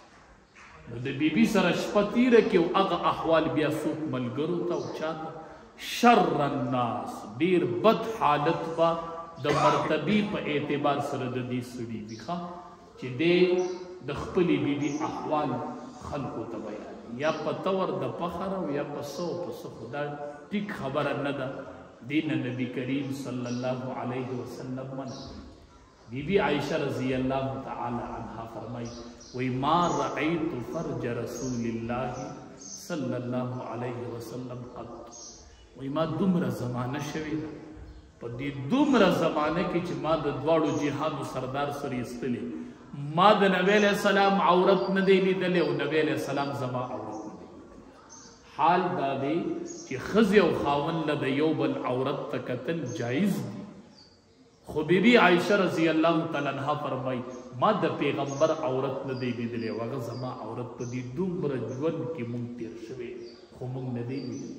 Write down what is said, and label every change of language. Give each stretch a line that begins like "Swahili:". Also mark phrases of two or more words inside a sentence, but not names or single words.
Pashto: نو د بیبي سره شپه تېره کړي او هغه احوال بیا څوک ملګرو ته او چاته
Arabic: شر الناس
Pashto: ډېر بد حالت به د مرتبی په اعتبار سره د دې سړي وي چې دی د خپلې بیبي احوال خلکو ته بیان یا په طور د فخر او یا په څه خدا ټیک خبره نه ده. دین نبی کریم
Arabic: صلی الله علیه وسلم
Pashto: من بیبی عائشہ
Arabic: رضی اللہ تعالی عنہ
Pashto: فرمائی وی
Arabic: ما رأیت فرج رسول اللہ صلی اللہ علیہ وسلم قط
Pashto: وی ما دومره زمانه شوی په دې دومره زمانه کې چې ما د دواړو جهادو سردار سره ایستلی ما د نبی
Arabic: علیہ السلام
Pashto: عورت نه دی لیدلی او نبی
Arabic: علیہ السلام
Pashto: زما عورت نه دی. حال دا دی چې ښځې او خاوند له د یو بل عورت ته کتل جایز دی، خو بیبي عائشہ
Arabic: رضی الله تعالی عنها
Pashto: فرمای ما د پیغمبر عورت نه دی لیدلی او هغه زما عورت په دې دومره ژوند کې مونږ تیر شوی خو مونږ نه دی لیدلی.